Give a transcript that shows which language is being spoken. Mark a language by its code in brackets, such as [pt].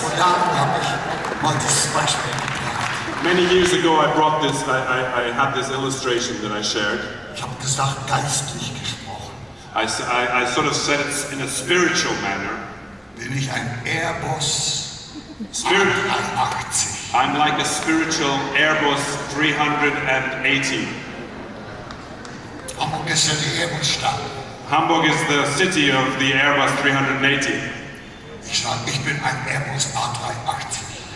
[de] Vor Jahren habe ich mal dieses Beispiel gebracht. [en] Many years ago I brought this, I had this illustration that I shared. [de] Ich habe gesagt, geistlich gesprochen. [en] I sort of said it in a spiritual manner. [de] Bin ich ein Airbus [en] Spirit. 83. I'm like a spiritual Airbus 380. [de] Hamburg ist ja die Airbus-Stadt. [en] Hamburg is the city of the Airbus 380. [de] Ich sage, ich bin ein Airbus A380.